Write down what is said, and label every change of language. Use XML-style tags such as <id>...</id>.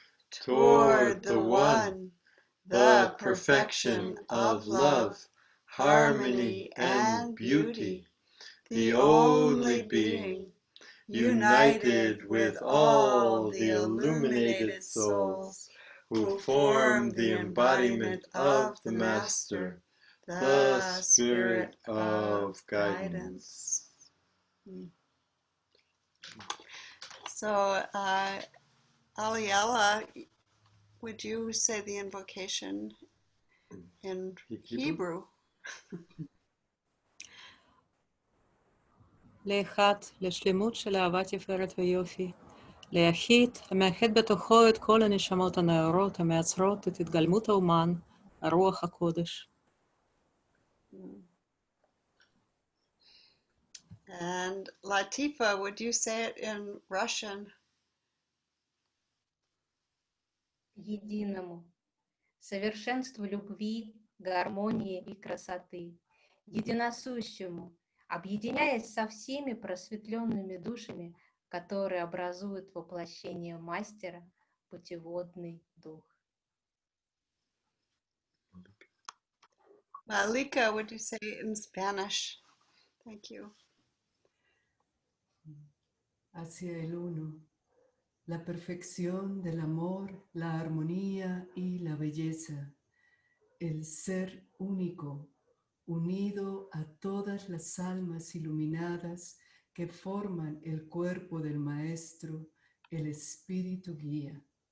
<en>Toward the One, the perfection of love, harmony, and beauty, the only being, united with all the illuminated souls who form the embodiment of the Master, the Spirit of guidance. So, Aliela, would you say the invocation in Hebrew?</en> <he>לאחד, לשלמות של אהבה תפארת ויופי, ליחיד, המאחד בתוכו את כל הנשמות הנאורות המייצרות את התגלמות האומן, הרוח הקודש.</he> <en>And Latifa, would you say it in Russian?</en> <ru>Единому, совершенству любви, гармонии и красоты, единосущему, объединяясь со всеми просветленными душами, которые образуют воплощение Мастера, путеводный дух.</ru> <en>Malika, would you say it in Spanish? Thank you.</en> <es>Hacia el uno, la perfección del amor, la armonía y la belleza, el ser único, unido a todas las almas iluminadas que forman el cuerpo del Maestro, el Espíritu Guía.</es>